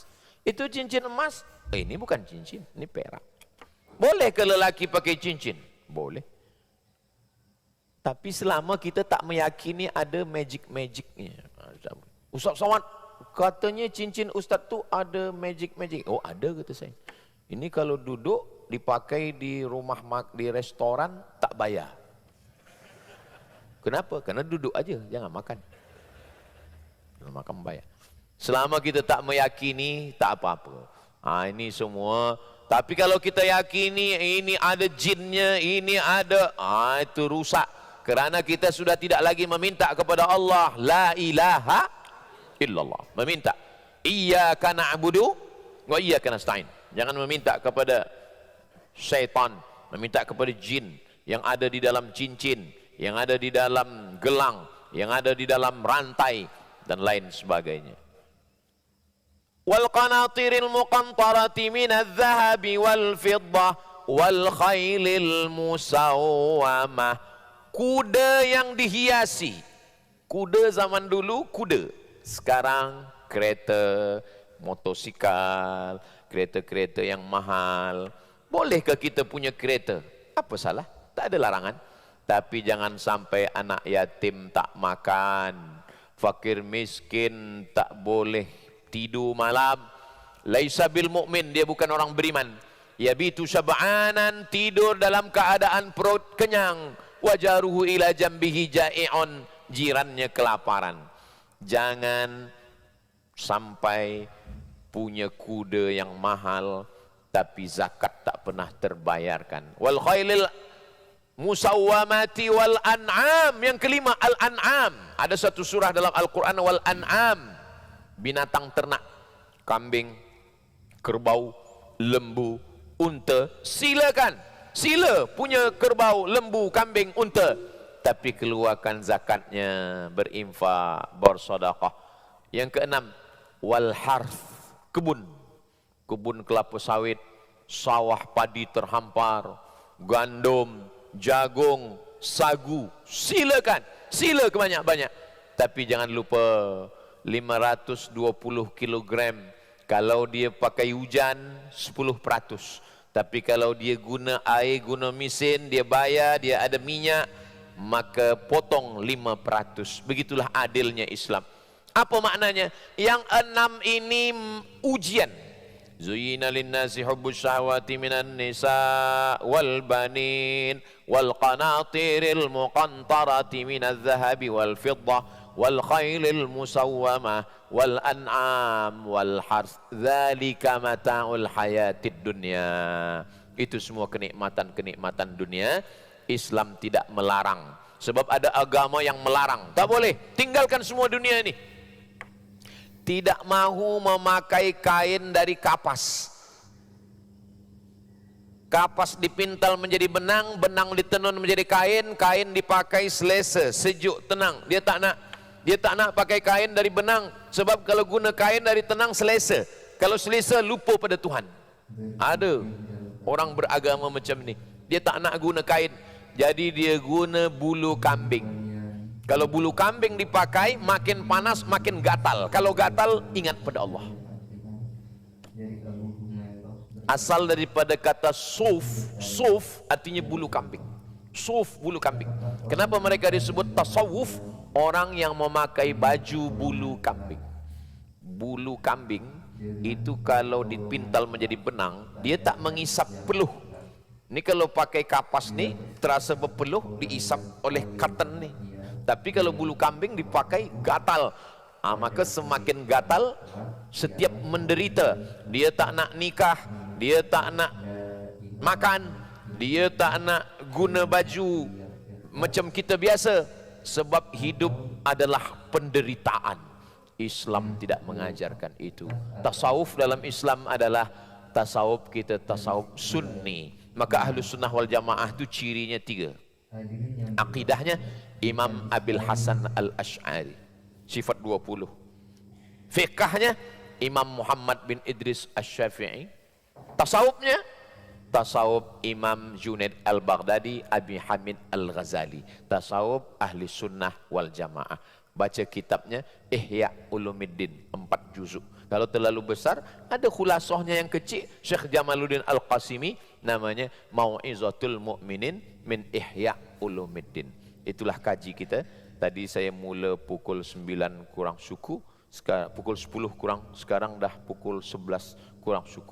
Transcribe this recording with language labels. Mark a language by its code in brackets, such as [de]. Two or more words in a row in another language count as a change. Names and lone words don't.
[ms] Itu cincin emas, ini bukan cincin, ini perak. Boleh ke lelaki pakai cincin? Boleh. Tapi selama kita tak meyakini ada magic-magicnya. Ustaz Somad, katanya cincin ustaz tu ada magic-magic. Oh ada, kata saya. Ini kalau duduk dipakai di rumah, di restoran tak bayar. Kenapa? Karena duduk aja, jangan makan. Jangan makan bayar. Selama kita tak meyakini, tak apa-apa. Ini semua. Tapi kalau kita yakini ini ada jinnya, ini ada, itu rusak. Kerana kita sudah tidak lagi meminta kepada Allah [ar] لا إله إلا الله, [ms] meminta [ar] إياك نعبد وإياك نستعين. [ms] Jangan meminta kepada syaitan, meminta kepada jin yang ada di dalam cincin, yang ada di dalam gelang, yang ada di dalam rantai dan lain sebagainya. [ar] والقناطير المقنطرة من الذهب والفضة والخيل المسومة. [ms] Kuda yang dihiasi. Kuda zaman dulu kuda. Sekarang kereta, motosikal, kereta-kereta yang mahal. Bolehkah kita punya kereta? Apa salah? Tak ada larangan. Tapi jangan sampai anak yatim tak makan, fakir miskin tak boleh tidur malam. [ar] ليس بالمؤمن, [ms] dia bukan orang beriman. [ar] يبيت شبعان, [ms] tidur dalam keadaan perut kenyang. [ar] وجاره إلى جنبه جائع, [ms] jirannya kelaparan. Jangan sampai punya kuda yang mahal tapi zakat tak pernah terbayarkan. [ar] والخيل المسومة والأنعام. [ms] Yang kelima, al-an'am. Ada satu surah dalam Al-Quran, [ar] والأنعام, [ms] binatang ternak, kambing, kerbau, lembu, unta, silakan. Sila punya kerbau, lembu, kambing, unta. Tapi keluarkan zakatnya, berinfak, bersedekah. Yang keenam, [ar] والحرث, [ms] kebun. Kebun kelapa sawit, sawah padi terhampar, gandum, jagung, sagu. Silakan, sila kebanyak-banyak. Tapi jangan lupa 520 kg. Kalau dia pakai hujan 10%. Tapi kalau dia guna air, guna mesin, dia bayar, dia ada minyak, maka potong 5%. Begitulah adilnya Islam. Apa maknanya? Yang 6 ini ujian. [ar] زين للناس حب الشهوات من النساء والبنين والقناطير المقنطرة من الذهب والفضة والخيل المسومة والأنعام والحرث ذلك متاع الحياة الدنيا. [ms] Itu semua kenikmatan-kenikmatan dunia. Islam tidak melarang. Sebab ada agama yang melarang. Tak boleh, tinggalkan semua dunia ini. Tidak mahu memakai kain dari kapas. Kapas dipintal menjadi benang, benang ditenun menjadi kain, kain dipakai selesa, sejuk, tenang. Dia tak nak pakai kain dari benang. Sebab kalau guna kain dari tenang, selesa. Kalau selesa, lupa pada Tuhan. Ada orang beragama macam ni. Dia tak nak guna kain, jadi dia guna bulu kambing. Kalau bulu kambing dipakai, makin panas, makin gatal. Kalau gatal, ingat pada Allah. Asal daripada kata suf. Suf artinya bulu kambing. Suf, bulu kambing. Kenapa mereka disebut tasawuf? Orang yang memakai baju bulu kambing. Bulu kambing itu kalau dipintal menjadi benang, dia tak mengisap peluh. Ini kalau pakai kapas ni, terasa berpeluh, diisap oleh cotton ni. Tapi kalau bulu kambing dipakai, gatal. Maka semakin gatal, setiap menderita. Dia tak nak nikah, dia tak nak makan, dia tak nak guna baju macam kita biasa. Sebab hidup adalah penderitaan. Islam tidak mengajarkan itu. Tasawuf dalam Islam adalah tasawuf kita, tasawuf sunni. Maka ahlu sunnah wal jamaah itu cirinya 3. Akidahnya Imam Abil Hasan Al-Ash'ari, sifat 20. Fiqahnya Imam Muhammad bin Idris Asy-Syafi'i. Tasawufnya tasawuf Imam Junaid Al-Baghdadi, Abi Hamid Al-Ghazali. Tasawuf ahli sunnah wal jamaah. Baca kitabnya Ihya Ulumuddin, 4 juzuk. Kalau terlalu besar, ada khulasahnya yang kecil, Syekh Jamaluddin Al-Qasimi, namanya Mau'izatul Mu'minin min Ihya Ulumuddin. Itulah kaji kita. Tadi saya mula pukul 9 kurang suku, sekarang pukul 10 kurang, sekarang dah pukul 11 kurang suku.